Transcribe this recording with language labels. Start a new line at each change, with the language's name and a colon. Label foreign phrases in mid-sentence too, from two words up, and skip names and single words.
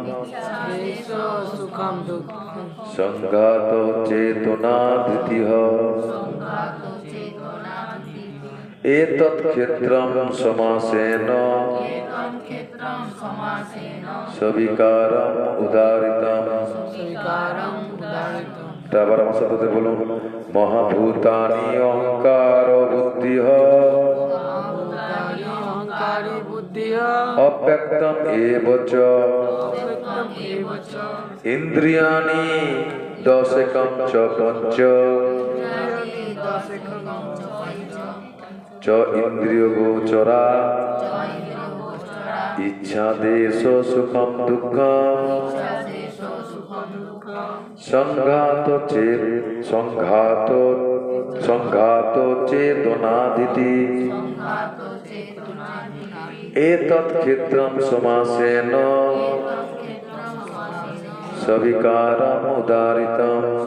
Sanskrit: সংঘাত চেতনা ধৃতিঃ এতৎ ক্ষেত্রম সমাসেন সবিকারম উদারিতম।
Bangla: তারপর আমার সাথে বলুন,
Sanskrit: মহাভূতানি অহংকার বুদ্ধিঃ অব্যক্তম এব চ ইন্দ্রিয়াণি দশকম চ পঞ্চ চ ইন্দ্রিয় গোচরা ইচ্ছা দেশ সুখম দুঃখম সংঘাত চেতনাধৃতি এতৎ ক্ষেত্রম সমাসেন সবিকারম উদারিতম।